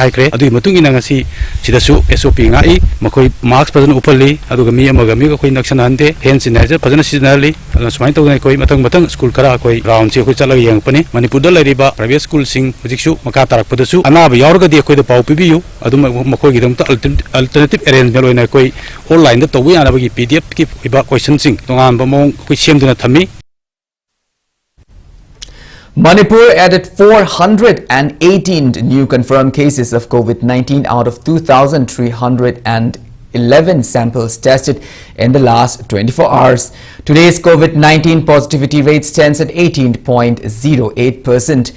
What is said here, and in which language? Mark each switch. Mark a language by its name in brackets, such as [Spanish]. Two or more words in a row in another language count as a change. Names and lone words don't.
[Manipuri] haikre adu matungi na ngasi sidasu SOP ngai makoi marks phajana upalli aduga mi amaga mi koi nakshan hande [English] hand sanitizer [Manipuri] phajana seasonally sumai tawna koi matang school kara koi round si koi chalaga yang pani Manipur da lariba [English] private school [Manipuri] sing hujiksu maka tarak padasu anaba yaurga di koi da pau pibiu adu makoi gi damta [English] alternative arrangement [Manipuri] loina koi online da tawi anabagi PDF ki iba question sing tongan bamong koi semduna thami. [English] Manipur added 418 new confirmed cases of COVID-19 out of 2,311 samples tested in the last 24 hours. Today's COVID-19 positivity rate stands at 18.08%.